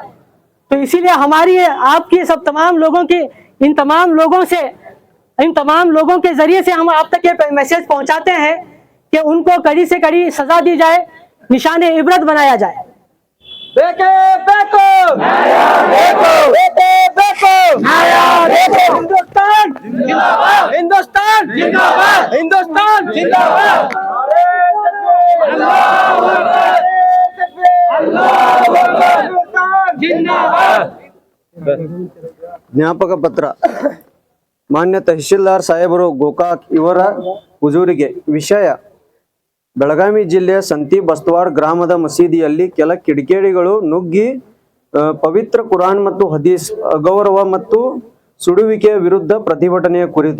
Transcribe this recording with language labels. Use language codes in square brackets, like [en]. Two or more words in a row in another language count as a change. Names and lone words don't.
[hi] तो इसीलिए हमारी आपकी सब तमाम लोगों की इन तमाम लोगों के जरिए से हम आप तक ये मैसेज पहुंचाते हैं कि उनको कड़ी से कड़ी सजा दी जाए, निशान इबरत बनाया जाए। बेटे बेको बेको बेटे बेको हिंदुस्तान जिंदाबाद, हिंदुस्तान जिंदाबाद, हिंदुस्तान जिंदाबाद। [kn] ಜ್ಞಾಪಕ ಪತ್ರ. ಮಾನ್ಯ ತಹಶೀಲ್ದಾರ್ ಸಾಹೇಬರು ಗೋಕಾಕ್ ಇವರ ಹುಜೂರಿಗೆ. ವಿಷಯ: ಬೆಳಗಾವಿ ಜಿಲ್ಲೆಯ ಸಂತಿ ಬಸ್ತವಾಡ್ ಗ್ರಾಮದ ಮಸೀದಿಯಲ್ಲಿ ಕೆಲ ಕಿಡಿಗೇಡಿಗಳು ನುಗ್ಗಿ ಪವಿತ್ರ ಕುರಾನ್ ಮತ್ತು ಹದೀಸ್ ಅಗೌರವ ಮತ್ತು ಸುಡುವಿಕೆಯ ವಿರುದ್ಧ ಪ್ರತಿಭಟನೆಯ ಕುರಿತು.